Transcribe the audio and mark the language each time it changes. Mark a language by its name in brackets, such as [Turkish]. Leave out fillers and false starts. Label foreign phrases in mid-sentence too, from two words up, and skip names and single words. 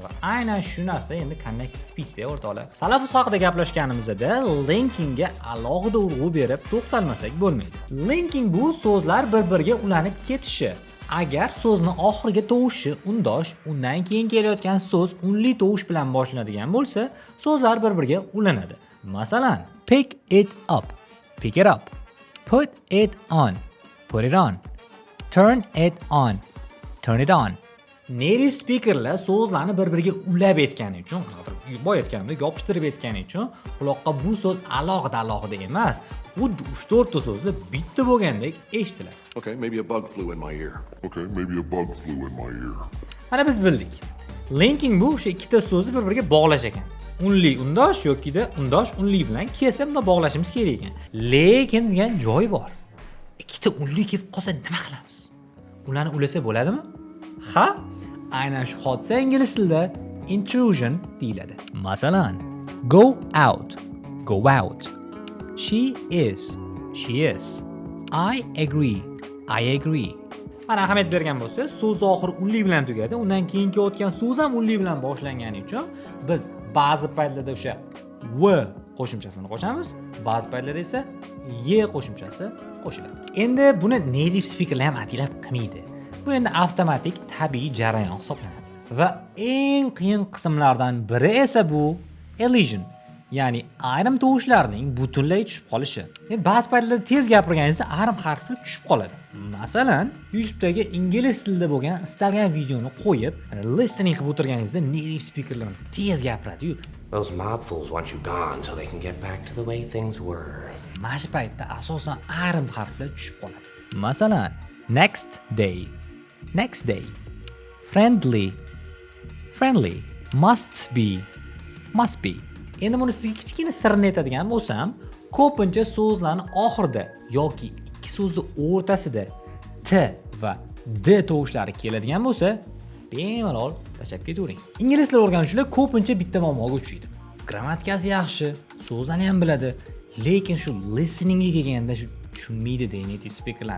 [Uzbek] Va aynan shu narsa endi [English] connected speech [Uzbek] deb o'rtoqlar. Talaffuz haqida gaplashganimizda linkingga alohida urg'u berib to'xtalmasak bo'lmaydi. Linking bu so'zlar bir-biriga ulanib ketishi. Agar so'zni oxiriga tovushi undosh, undan keyin kelayotgan so'z unli tovush bilan boshlanadigan bo'lsa, so'zlar bir-biriga ulanadi. Masalan, [English] pick it up, pick it up. Put it on, put it on. Turn it on, turn it on. Native speakerlar [Uzbek] so'zlarni bir-biriga ulab aytgani uchun, boy aytganimdek yopishtirib aytgani uchun, quloqqa bu so'z alohida emas, xuddi 3-4 ta so'zlar bitta bo'lgandek eshitiladi. [English] Okay, maybe a bug flew in my ear. [Uzbek] Mana biz bildik. Linking bu o'sha ikkita so'zni bir-biriga bog'lash ekan. Unli undosh yokida undosh unli bilan kelsa bunda bog'lashimiz kerak ekan. Lekin degan joy bor. Ikkita unli kelib qolsa nima qilamiz? Ularni ulasa bo'ladimi? Ha? Aynan shu hodisa ingliz tilida intrusion deyiladi. Masalan, [English] go out, go out. She is, she is. I agree, I agree. [Uzbek] Mana ahamiyat bergan bo'lsa, so'z oxiri unli bilan tugadi, undan keyin kelayotgan so'z ham unli bilan boshlangani uchun biz ba'zi paytlarda o'sha w qo'shimchasini qo'shamiz, ba'zi paytlarda esa y qo'shimchasi qo'shiladi. Endi buni [English] native speakerlar [Uzbek] ham atilab qilmaydi. Bu endi avtomatik tabiiy jarayon hisoblanadi. Va eng qiyin qismlardan biri esa bu elision, Ya'ni ayrim tovushlarning butunlay tushib qolishi. Endi ba'zi paytlarda tez gapirganingizda ayrim harflar tushib qoladi. Masalan, YouTube'dagi ingliz tilida bo'lgan istalgan videoni qo'yib, listening qilib o'tirganingizda [English] native speakerlar [Uzbek] tez gapiradi-yu. [English] Those mob fools want you gone so they can get back to the way things were. [Uzbek] Mana shu paytda asosan ayrim harflar tushib qoladi. Masalan, [English] next day, friendly, must be. [Uzbek] Endi buni sizga kichkina sirni aytadigan bo'lsam, ko'pincha so'zlarni oxirida yoki ikki so'zni o'rtasida t va d tovushlari keladigan bo'lsa, bemalol tashlab ketavering. Ingliz tilini o'rganuvchilar ko'pincha bitta muammoga uchraydi. Grammatikasi yaxshi, so'zlarni ham biladi, lekin shu listeningga kelganda tushunmaydi [English] native speakerlarni.